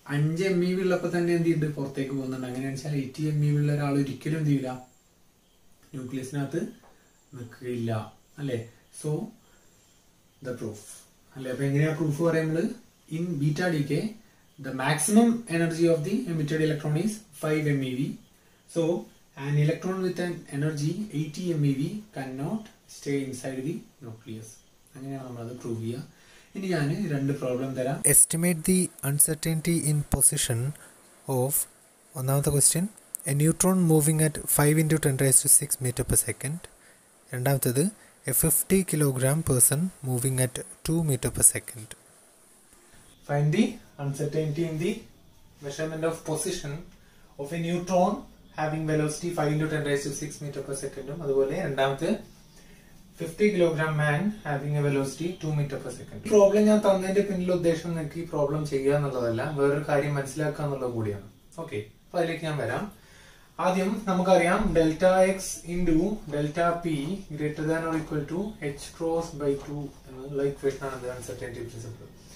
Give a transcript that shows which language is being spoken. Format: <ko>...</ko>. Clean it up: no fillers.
<ml>5 MeV ഉള്ളപ്പോൾ തന്നെ എന്ത് ചെയ്യുന്നുണ്ട്? പുറത്തേക്ക് പോകുന്നുണ്ട്. അങ്ങനെയാണെന്ന് വെച്ചാൽ 80 MeV ഉള്ള ഒരാൾ ഒരിക്കലും എന്ത് ചെയ്യില്ല? ന്യൂക്ലിയസിനകത്ത് നിൽക്കില്ല അല്ലേ. സോ ദ പ്രൂഫ് അല്ലെ. അപ്പൊ എങ്ങനെയാ പ്രൂഫ് പറയുന്നത്?</ml> <en>In beta decay the maximum energy of the emitted electron is 5 MeV. So an electron with an energy 80 MeV cannot stay inside the nucleus.</en> <ml>അങ്ങനെയാണ് നമ്മൾ അത് പ്രൂവ് ചെയ്യുക. ഇനി ഞാൻ രണ്ട് പ്രോബ്ലം തരാം.</ml> <en>Estimate the uncertainty in position of ഒന്നാമത്തെ question a neutron moving at 5 into 10 raised to 6 meter per second. രണ്ടാമത്തേത് a 50 kilogram person moving at 2 meter per second. Find the uncertainty in the measurement of position of a neutron having velocity 5 into 10 raised to 6 meter per second.</en> <ml>അതുപോലെ രണ്ടാമത്തെ</ml> <en>50 kilogram man having a velocity 2 meter per second.</en> <ml>Problem ഞാൻ തന്നതിന്റെ പിന്നിലെ ഉദ്ദേശം നിങ്ങൾക്ക് ഈ problem ചെയ്യുക എന്നുള്ളതല്ല, വേറൊരു കാര്യം മനസ്സിലാക്കുക എന്നുള്ളത് കൂടിയാണ്. ഓക്കെ, അപ്പൊ അതിലേക്ക് ഞാൻ വരാം. ആദ്യം നമുക്കറിയാം</ml> <en>delta x into delta p greater than or equal to h cross by 2</en> <ml>എന്നുള്ള ഇക്വേഷൻ ആണ് അൺസർട്ടനിറ്റി പ്രിൻസിപ്പിൾ.</ml>